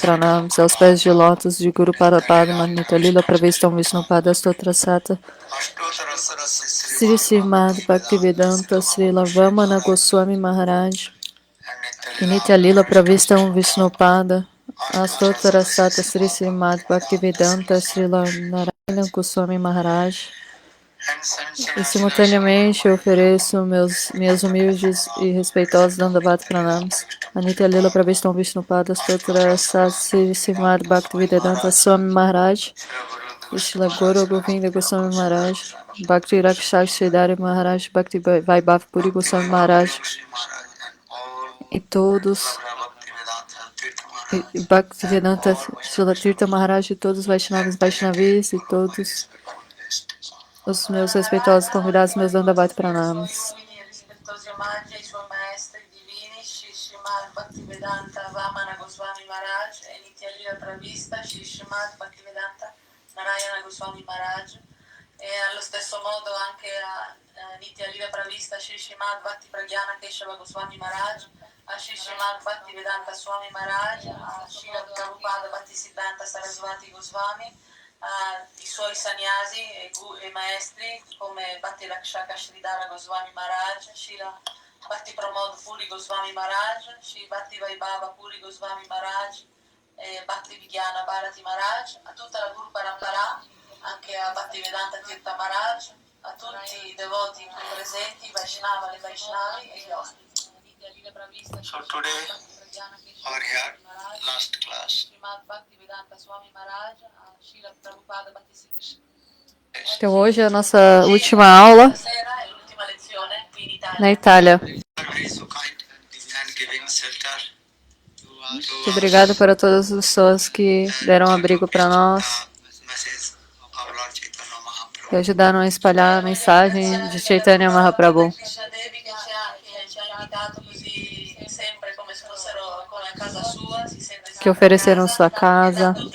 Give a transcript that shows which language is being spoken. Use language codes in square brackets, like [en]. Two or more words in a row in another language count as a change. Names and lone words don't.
[pt] Pranams aos pés de lótus de Guru Padma Nitya Lila Pravistam Vishnupada Stotrasata Sri Srimad Bhaktivedanta Srila Vamana Goswami Maharaj e Nitya Lila Pravistam Vishnupada Astotarasata Sri Srimad Bhaktivedanta Srila Narayana Goswami Maharaj. E simultaneamente eu ofereço minhas humildes e respeitosas Dandavata Pranams a Nitya Lila Pravistam Vishnupada Stotrasata Sri Srimad Bhaktivedanta Swami Maharaj Shila Guru Govinda Goswami Maharaj, Bhakti Rakshak Sridhari Maharaj, Bhakti Vaibhav Puri Goswami Maharaj e todos, e Bhakti Vedanta Shila Tirtha Maharaj e todos os Vaishnavas Vaishnavis e todos os meus respeitosos convidados, meus Dandavata Pranamas. [it] Narayana Goswami Maharaj e allo stesso modo anche a Nitya Lila Pravista Shri Srimad Bhakti Pragyana Keshava Goswami Maharaj, a Shri Srimad Bhakti Vedanta Swami Maharaj, a Srila Prabhupada Bhaktisiddhanta Sarasvati Goswami, i suoi sannyasi e maestri come Bhakti Rakshaka Sridhara Goswami Maharaj, Srila Bhakti Pramod Puri Goswami Maharaj, Sri Bhakti Vaibhava Puri Goswami Maharaj, Bhakti Vigyana Bharati Maharaj, a tutta la Guru Parampara, anche a Bhaktivedanta Tirtha Maharaj, a tutti i devoti qui presenti, Vaishnava, le Vaishnavi e gli ospiti. [en] So today, over here, last class. [pt] Então hoje é a nossa última aula na Itália. Muito obrigado para todas as pessoas que deram abrigo para nós, que ajudaram a espalhar a mensagem de Chaitanya Mahaprabhu, que ofereceram sua casa.